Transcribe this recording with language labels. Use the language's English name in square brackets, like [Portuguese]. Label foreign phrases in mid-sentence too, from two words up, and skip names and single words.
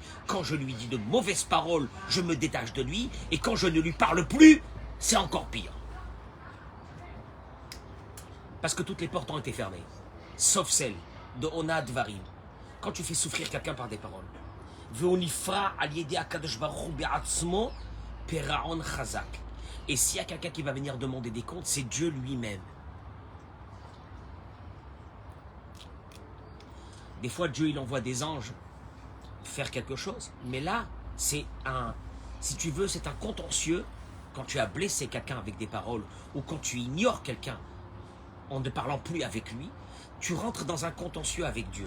[French] Quand je lui dis de mauvaises paroles, je me détache de lui. Et quand je ne lui parle plus, c'est encore pire. Parce que toutes les portes ont été fermées, sauf celle de [Hebrew] אונאת דברים. [French] Quand tu fais souffrir quelqu'un par des paroles. [Hebrew] ונפרע על ידי הקדוש ברוך הוא בעצמו פרעון חזק. [French] Et s'il y a quelqu'un qui va venir demander des comptes, c'est Dieu lui-même. Des fois, Dieu, il envoie des anges faire quelque chose. Mais là, c'est si tu veux, c'est un contentieux. Quand tu as blessé quelqu'un avec des paroles, ou quand tu ignores quelqu'un en ne parlant plus avec lui, tu rentres dans un contentieux avec Dieu.